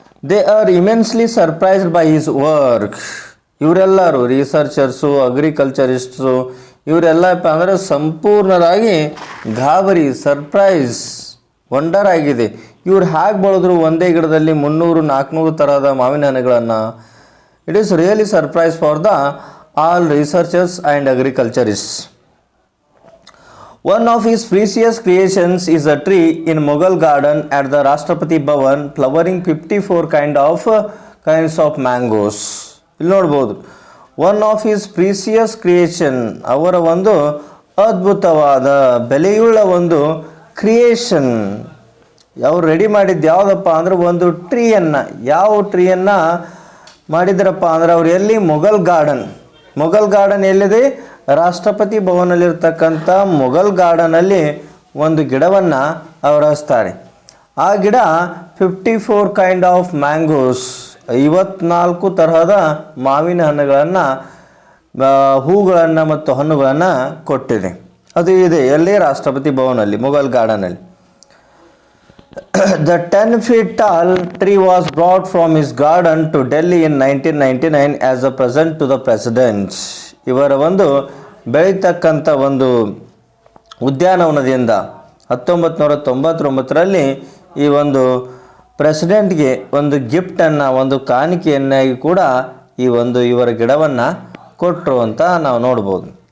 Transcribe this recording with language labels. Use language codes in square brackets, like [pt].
[en] They are immensely surprised by his work. [kn] ಇವರೆಲ್ಲರೂ researchers, ಅಗ್ರಿಕಲ್ಚರಿಸ್ಟ್ಸು, ಇವರೆಲ್ಲಪ್ಪ ಅಂದರೆ ಸಂಪೂರ್ಣರಾಗಿ ಗಾಬರಿ, ಸರ್ಪ್ರೈಸ್, ವಂಡರ್ ಆಗಿದೆ. ಇವ್ರು ಹೇಗೆ ಬೆಳೆದ್ರು ಒಂದೇ ಗಿಡದಲ್ಲಿ 300-400 ತರಹದ ಮಾವಿನ ಹಣ್ಣುಗಳನ್ನು. [en] It is really surprise for the all researchers and agriculturists. One of his precious creations is a tree in Mughal garden at the Rashtrapati Bhavan flowering 54 kinds of mangoes. [kn] ಇಲ್ಲಿ ನೋಡ್ಬೋದು, [en] one of his precious creation, [kn] ಅವರ ಒಂದು ಅದ್ಭುತವಾದ ಬೆಲೆಯುಳ್ಳ ಒಂದು creation. ಅವ್ರು ready ಮಾಡಿದ್ದು ಯಾವುದಪ್ಪ ಅಂದ್ರೆ ಒಂದು ಟ್ರೀಯನ್ನು. ಯಾವ ಟ್ರೀಯನ್ನು ಮಾಡಿದ್ರಪ್ಪ ಅಂದ್ರೆ ಅವ್ರು ಎಲ್ಲಿ? ಮುಘಲ್ ಗಾರ್ಡನ್ ಎಲ್ಲಿದೆ? ರಾಷ್ಟ್ರಪತಿ ಭವನಲ್ಲಿರ್ತಕ್ಕಂಥ ಮುಘಲ್ ಗಾರ್ಡನಲ್ಲಿ ಒಂದು ಗಿಡವನ್ನು ಅವರು ಹಚ್ತಾರೆ. ಆ ಗಿಡ [en] 54 kind of mangoes, [kn] 54 ತರಹದ ಮಾವಿನ ಹಣ್ಣುಗಳನ್ನು, ಹೂಗಳನ್ನು ಮತ್ತು ಹಣ್ಣುಗಳನ್ನು ಕೊಟ್ಟಿದೆ. ಅದು ಇದೆ ಎಲ್ಲಿ? ರಾಷ್ಟ್ರಪತಿ ಭವನಲ್ಲಿ, Mughal ಗಾರ್ಡನಲ್ಲಿ. [en] The 10 feet tall tree was brought from his garden to Delhi in 1999 as a present to the president. [kn] ಇವರ ಒಂದು ಬೆಳೀತಕ್ಕಂಥ ಒಂದು ಉದ್ಯಾನವನದಿಂದ 1999ರಲ್ಲಿ ಈ ಒಂದು ಪ್ರೆಸಿಡೆಂಟ್ಗೆ ಒಂದು ಗಿಫ್ಟನ್ನು, ಒಂದು ಕಾಣಿಕೆಯನ್ನಾಗಿ ಕೂಡ ಈ ಒಂದು ಇವರ ಗಿಡವನ್ನು ಕೊಟ್ಟರು ಅಂತ ನಾವು ನೋಡ್ಬೋದು.